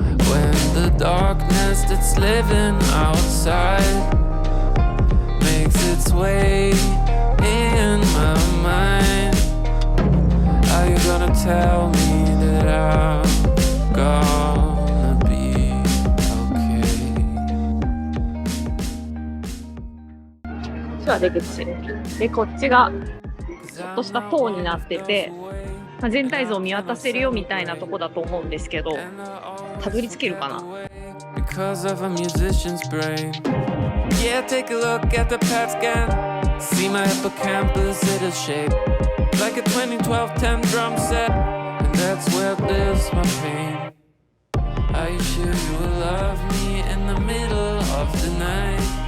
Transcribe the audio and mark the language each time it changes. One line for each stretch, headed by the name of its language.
English: When the darkness that's living outside makes its way in my mind. Are you gonna tell me that I'm gonna be okay?
Japanese: こっちは出口で、こっちがちょっとした塔になってて、全体像を見渡せるよみたいなとこだと思うんですけど、たどり着けるかな。
English: Because of a musician's brain. Yeah, take a look at the PET scan. See my hippocampus, it'll shape like a 2012 10 drum set. And that's where lives my pain. Are you sure you will love me in the middle of the night?